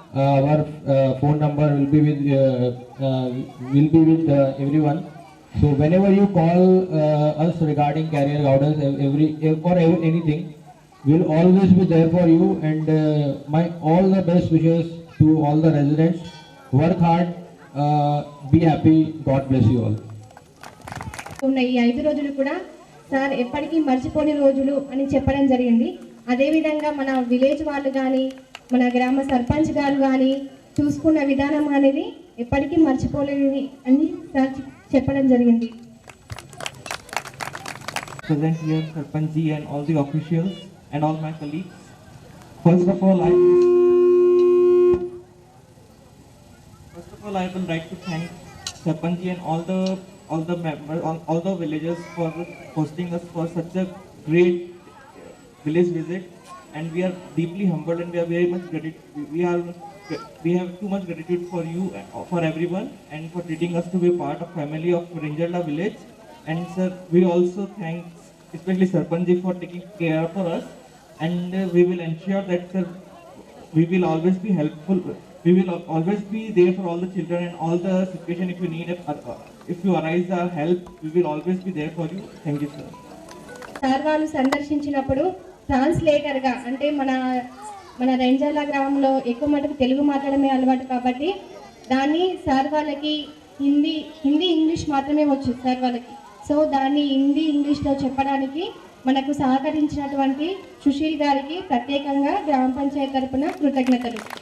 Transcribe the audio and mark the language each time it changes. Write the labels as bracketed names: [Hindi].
[English] Our phone number will be with everyone. So whenever you call us regarding career guidance, anything, we'll always be there for you. And my all the best wishes to all the residents. Work hard, be happy. God bless you all. [Telugu] ఉన్న ఈ 5 రోజులు కూడా sir ఎప్పటికీ మర్చిపోని రోజులు అని చెప్పడం జరిగింది. అదేవిధంగా మన విలేజ్ వాళ్ళు కానీ మన గ్రామ సర్పంచ్ గారు కానీ చూసుకున్న విధానం అనేది ఎప్పటికీ మర్చిపోలేనిది అని సార్ చెప్పడం జరిగింది. [English] Present here, Sarpanch ji and all the officials and all my colleagues. First of all, I would like to thank Sarpanch ji and all the members, all the villagers for hosting us for such a great village visit, and we are deeply humbled and we are very much gratitude. We have too much gratitude for you, for everyone, and for treating us to be part of family of Rangerla village. And sir, we also thank especially Sarpanch ji for taking care for us, and we will ensure that sir, we will always be helpful. We will always be there for all the children and all the situation. If you need, if you arise our help, we will always be there for you. Thank you, sir. [Telugu] Sir వాళ్ళు సందర్శించినప్పుడు ట్రాన్స్లేటర్గా అంటే మన రంజాల గ్రామంలో ఎక్కువ మటుకు తెలుగు మాట్లాడమే అలవాటు కాబట్టి దాన్ని సార్ వాళ్ళకి హిందీ ఇంగ్లీష్ మాత్రమే వచ్చు సార్ వాళ్ళకి. సో దాన్ని హిందీ ఇంగ్లీష్లో చెప్పడానికి మనకు సహకరించినటువంటి సుశీల్ గారికి ప్రత్యేకంగా గ్రామ పంచాయతీ తరపున కృతజ్ఞతలు.